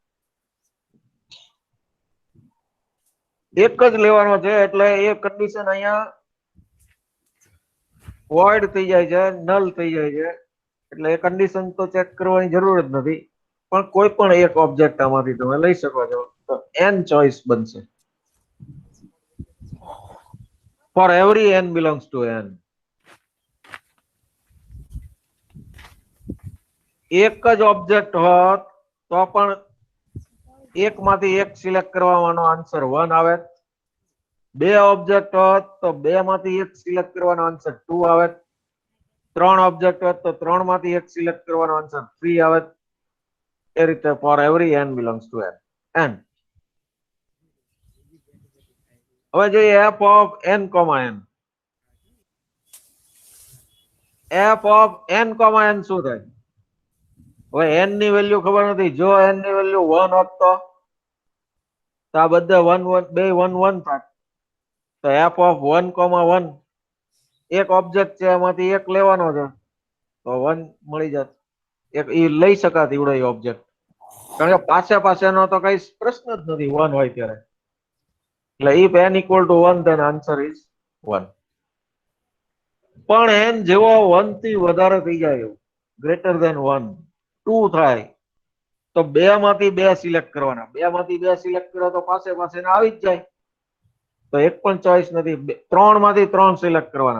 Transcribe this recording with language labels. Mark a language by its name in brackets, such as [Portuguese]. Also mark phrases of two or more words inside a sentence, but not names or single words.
[Gujarati] એક જ લેવાનો છે એટલે એ કન્ડિશન અહીંયા વોઇડ થઈ જાય છે, નલ થઈ જાય છે. એટલે એ કન્ડિશન તો ચેક કરવાની જરૂર જ નથી. પણ કોઈ પણ એક ઓબ્જેક્ટ આમાંથી તમે લઈ શકો છો. તો n ચોઈસ બનશે. [English] For every n belongs to n. [Gujarati] એક જ ઓબ્જેક્ટ હોત તો પણ એક માંથી એક સિલેક્ટ કરવાનો આન્સર 1 આવે. બે ઓબ્જેક્ટ હોત તો બે માંથી એક સિલેક્ટ કરવાનો આન્સર 2 આવે. ત્રણ ઓબ્જેક્ટ હોત તો ત્રણ માંથી એક સિલેક્ટ કરવાનો આન્સર 3 આવે. એ રીતે [English] for every n belongs to n. [Gujarati] હવે જોઈએ [English] f of n, n. f of n, n [Gujarati] શું થાય? હવે n ની વેલ્યુ ખબર નથી. જો n ની વેલ્યુ 1 હોત તો આ બધા 1 1 બે 1 1 થાય. તો [English] f of 1, 1 [Gujarati] એક ઓબ્જેક્ટ છે એમાંથી એક લેવાનો છે તો 1 મળી જાત. એક ઈ લઈ શકાત એવડો ઓબ્જેક્ટ, કારણ કે પાસેનો તો કઈ પ્રશ્ન જ નથી 1 હોય ત્યારે. એટલે [English] if n equal to 1 then answer is 1. [Gujarati] પણ n જેવો 1 થી વધારે થઈ જાય, [English] greater than [Gujarati] 1, 2 થાય તો બે માંથી બે સિલેક્ટ કરવાના. બે માંથી બે સિલેક્ટ કરો તો પાસે આવી જ જાય. તો એક પણ ચોઈસ નથી. ત્રણ માંથી ત્રણ સિલેક્ટ કરવાના.